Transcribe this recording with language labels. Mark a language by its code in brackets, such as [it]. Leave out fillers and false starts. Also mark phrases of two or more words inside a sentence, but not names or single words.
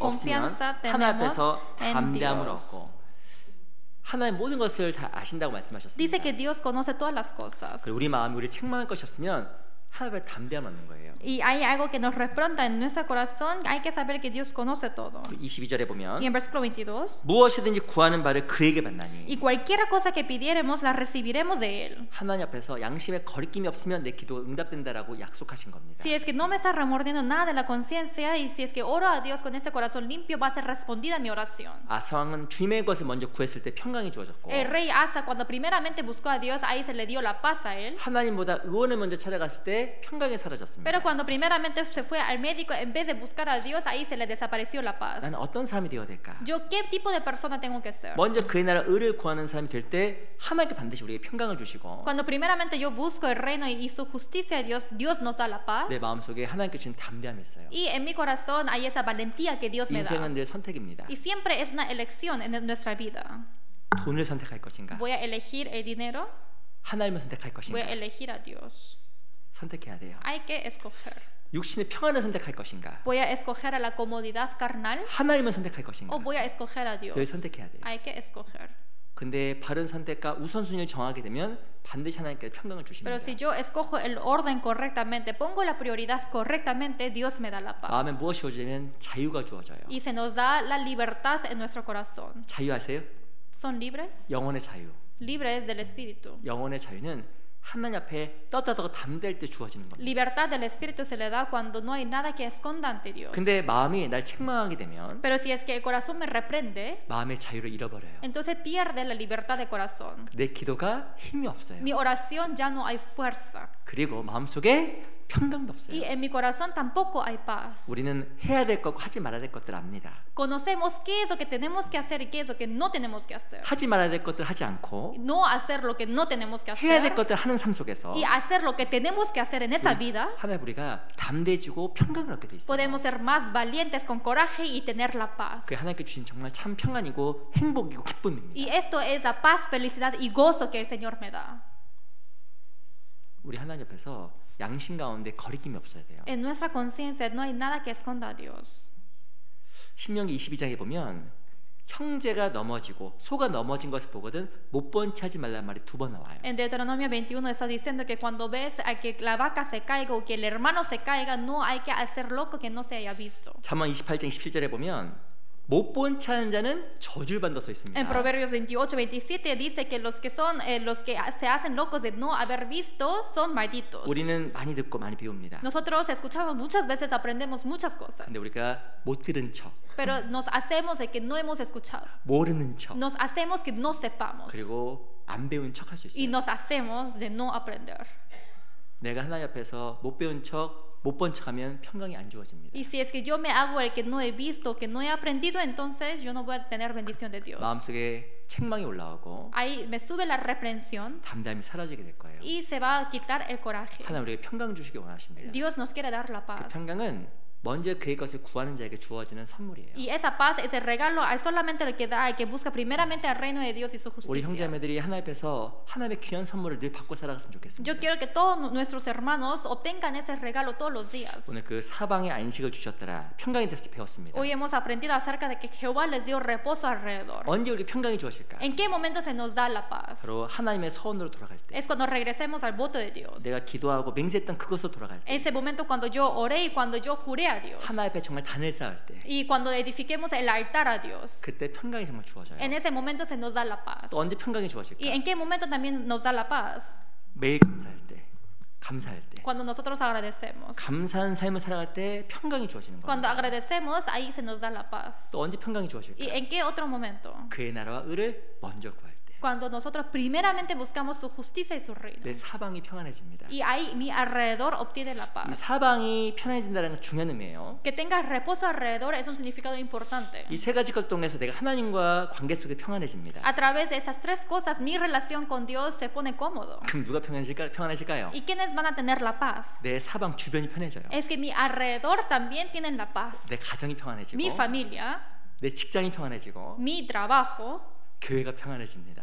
[ko] 없으면 [es] confianza [ko] 하나님 [es] tenemos [ko] 앞에서 [es] en [ko] 담대함을 [es] Dios. [ko] 얻고 하나님 모든 것을 다 아신다고 말씀하셨습니다. [es] Dice que Dios conoce todas las cosas. [ko] 그리고 우리 마음이 우리를 책망할 것이 없으면 하나님 앞에 담대함 얻는 거예요. [es] Y hay algo que nos responda en nuestro corazón, hay que saber que Dios conoce todo. [ko] 22절에 보면 [es] Y en versículo 22, [ko] 무엇이든지 구하는 바를 그에게 받나니 [es] y cualquier cosa que pidiéremos la recibiremos de Él. [ko] 하나님 앞에서 양심에 거리낌이 없으면 내 기도가 응답된다라고 약속하신 겁니다. [es] Si es que no me está remordiendo nada de la conciencia y si es que oro a Dios con ese corazón limpio, va a ser respondida mi oración. [ko] 아사 왕은 주님의 것을 먼저 구했을 때 평강이 주어졌고 [es] El rey Asa, cuando primeramente buscó a Dios, ahí se le dio la paz a él. [ko] 하나님보다 의원을 먼저 찾아갔을 때 평강이 사라졌습니다. [es] Pero cuando primeramente se fue al médico, en vez de buscar a Dios, ahí se le desapareció la paz. [ko] 나는 어떤 사람이 되어야 될까? [es] ¿Yo qué tipo de persona tengo que ser? [ko] 먼저 그의 나라 의를 구하는 사람이 될 때 하나님께 반드시 우리에게 평강을 주시고 [es] Cuando primeramente yo busco el reino y su justicia de Dios, Dios nos da la paz. [ko] 내 마음속에 하나님께 주신 담대함이 있어요. [es] Y en mi corazón hay esa valentía que Dios me da. [ko] 인생은 늘 선택입니다. [es] Y siempre es una elección en nuestra vida. [ko] 돈을 선택할 것인가? [es] ¿Voy a elegir el dinero? [ko] 하나님을 선택할 [es] Voy [ko] 것인가? [es] a elegir a Dios. [ko] 선택해야 돼요. [es] Hay que escoger. [ko] 육신의 평안을 선택할 것인가? [es] ¿Voy a escoger a la comodidad carnal [ko] 하나님을 선택할 것인가? [es] o voy a escoger a Dios? [ko] 늘 선택해야 돼요. [es] Hay que escoger. [ko] 근데 바른 선택과 우선순위를 정하게 되면 반드시 하나님께 평강을 주십니다. [es] Pero si yo escojo el orden correctamente, pongo la prioridad correctamente, Dios me da la [ko] 마음에 [es] paz. [ko] 무엇이 주어지면 자유가 주어져요. [es] Y se nos da la libertad en nuestro corazón. [ko] 자유하세요? [es] ¿Son libres? [ko] 영혼의 자유. [es] Libres del Espíritu. [ko] 영혼의 자유는 하나님 앞에 떳떳하고 담대할 때 주어지는 겁니다. [es] Libertad del Espíritu se le da cuando no hay nada que esconda ante Dios. [ko] 근데 마음이 날 책망하게 되면 [es] Pero si es que el corazón me reprende, [ko] 마음의 자유를 잃어버려요. [es] entonces pierde la libertad de corazón. [ko] 내 기도가 힘이 없어요. [es] Mi oración ya no hay fuerza. [ko] 그리고 마음속에 평강도 없어요. [es] Y en mi corazón tampoco hay paz. [ko] 우리는 해야 될 것과 하지 말아야 될 것들 압니다. [es] Conocemos qué es lo que tenemos que hacer y qué es lo que no tenemos que hacer. [ko] 하지 말아야 될 것들 하지 않고 [es] No hacer lo que no tenemos que [ko] 해야 될 [es] hacer [ko] 것들 하는 삶 속에서 [es] y hacer lo que tenemos que hacer en esa vida. [ko] 하나님 우리가 담대해지고 평강을 얻게 돼 있어요. [es] Podemos ser más valientes con coraje y tener la paz. [ko] 그게 하나님께 주신 정말 참 평안이고 행복이고 기쁨입니다. [es] Y esto es la paz, felicidad y gozo que el Señor me da. [ko] 우리 하나님 앞에서 양심 가운데 거리낌이 없어야 돼요. [es] En nuestra conciencia no hay nada que esconda a Dios. [ko] 신명기 22장에 보면 형제가 넘어지고 소가 넘어진 것을 보거든 못 본 채 하지 말란 말이 2번 나와요. [es] En Deuteronomio 21 está diciendo que cuando ves a que la vaca se caiga o que el hermano se caiga, no hay que hacer loco que no se haya visto. [ko] 잠언 28장 27절에 보면 못 본 채 하는 자는 저주를 받는다 써 있습니다. [es] En Proverbios 28, 27 dice que los que se hacen locos de no haber visto son malditos. [ko] 우리는 많이 듣고 많이 배웁니다. [es] Nosotros escuchamos muchas veces, aprendemos muchas cosas, [ko] 근데 우리가 못 들은 척, [es] pero nos hacemos de que no hemos escuchado. [ko] 모르는 척, [es] Nos hacemos que no sepamos [ko] 그리고 안 배운 척 할 수 [es] y [ko] 있어요. [es] nos hacemos de no aprender. [ko] 내가 하나님 앞에서 못 배운 척, 못 본 척하면 평강이 안 주어집니다. [es] Y si es que yo me hago el que no he visto, que no he aprendido, entonces yo no voy a tener bendición de Dios. [ko] 마음속에 책망이 올라오고 [es] Ahí me sube la reprensión [ko] 담대함이 사라지게 될 거예요. [es] y se va a quitar el coraje. [ko] 하나님 우리에게 평강 주시기 원하십니다. [es] Dios nos quiere dar la [ko] 그 [es] paz. [ko] 평강은 먼저 그의 것을 구하는 자에게 주어지는 선물이에요. [es] Y esa paz es el regalo al solamente el que da, al que busca primeramente el reino de Dios y su [ko] 우리 [es] justicia. [ko] 형제자매들이 하나님 앞에서 하나님의 귀한 선물을 늘 받고 살아갔으면 좋겠습니다. [es] Yo quiero que todos nuestros hermanos obtengan ese regalo todos los días. [ko] 오늘 그 사방에 안식을 주셨더라 평강이 됐을 때 배웠습니다. [es] Hoy hemos aprendido acerca de que Jehová les dio reposo alrededor. [ko] 언제 우리 평강이 주어질까? [es] ¿En qué momento se nos da la paz? [ko] 바로 하나님의 서원으로 돌아갈 때, [es] Es cuando regresemos al voto de Dios. [ko] 내가 기도하고 맹세했던 그것으로 돌아갈 때, [es] Ese momento cuando yo oré y cuando yo juré a Dios. [ko] 하나님 앞에 정말 단을 쌓을 때, [es] Y cuando edifiquemos el altar a Dios. [ko] 그때 평강이 정말 주어져요. [es] En ese momento se nos da la paz. [ko] 또 언제 평강이 주어질까? [es] ¿Y en qué momento también nos da la paz? [ko] 매일 감사할 때, 감사할 때, [es] Cuando nosotros agradecemos. [ko] 감사한 삶을 살아갈 때 평강이 주어지는 [es] Cuando [ko] 겁니다. [es] agradecemos, ahí se nos da la paz. [ko] 또 언제 평강이 주어질까? [es] ¿Y en qué otro momento? [ko] 그의 나라와 의를 먼저 구할 때, [es] Cuando nosotros primeramente buscamos su justicia y su reino. [ko] 내 사방이 평안해집니다. [es] Y ahí mi alrededor obtiene la [ko] 이 [es] paz. [ko] 사방이 편해진다는 건 중요한 의미예요. [es] Que tengas reposo alrededor es un significado importante. [ko] 이 세 가지 것 통해서 내가 하나님과 관계 속에 평안해집니다. [es] A través de esas tres cosas, mi relación con Dios se pone cómodo. [ko] 그럼 누가 평안해질까요? [es] ¿Y quiénes van a tener la paz? [ko] 내 사방 주변이 편해져요. [es] Es que mi alrededor también tienen la paz. [ko] 내 가정이 평안해지고, [es] Mi familia, [ko] 내 직장이 평안해지고, [es] mi trabajo, [ko] 교회가 평안해집니다.